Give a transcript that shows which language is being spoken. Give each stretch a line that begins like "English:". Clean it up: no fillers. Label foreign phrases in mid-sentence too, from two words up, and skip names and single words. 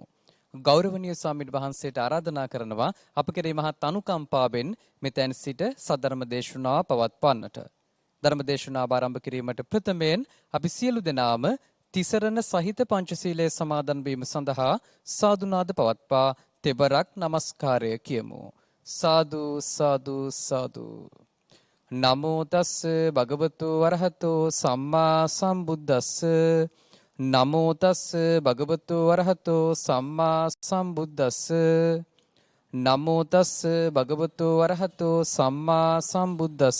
Sinhala: ගෞරවනීය ස්වාමීන් වහන්සේට ආරාධනා කරනවා අප කෙරෙහි මහත් අනුකම්පාවෙන් මෙතෙන් සිට සද්ධර්ම දේශනාව පවත්වන්නට. ධර්ම දේශනාව ආරම්භ කිරීමට ප්‍රථමයෙන් අපි සියලු දෙනාම තිසරණ සහිත පංචශීලයේ සමාදන් වීම සඳහා සාදුනාද පවත්වා තෙවරක් নমස්කාරය කියමු. සාදු සාදු සාදු.
Pali: නමෝ තස් භගවතු වරහතෝ සම්මා සම්බුද්දස්ස. නමෝ තස් භගවතු වරහතෝ සම්මා සම්බුද්දස්ස. නමෝ තස් භගවතු වරහතෝ සම්මා සම්බුද්දස්ස.